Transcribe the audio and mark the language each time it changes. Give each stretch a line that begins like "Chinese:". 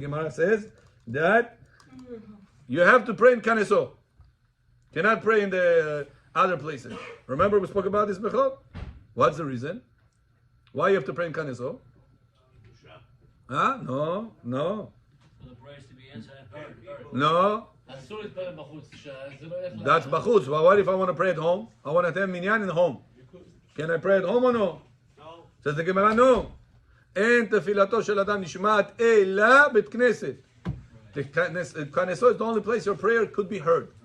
English: Gemara says that you have to pray in Kaneso. Cannot pray in the other places. Remember we spoke about this before? What's the reason? Why you have to pray in Kaneso? Huh? No. For the prayers to be answered and heard. No.
Hebrew: אסור להתפלל בחוץ, שזה לא ילך
English: That's bachutz. But what if I want to pray at home? I want to attend minyan in home. Can I pray at home or no? No. Says the Gemara, no.
Hebrew: אין תפילתו של אדם נשמעת אלא בית כנסת.
English: כנסו is the only place your prayer could be heard.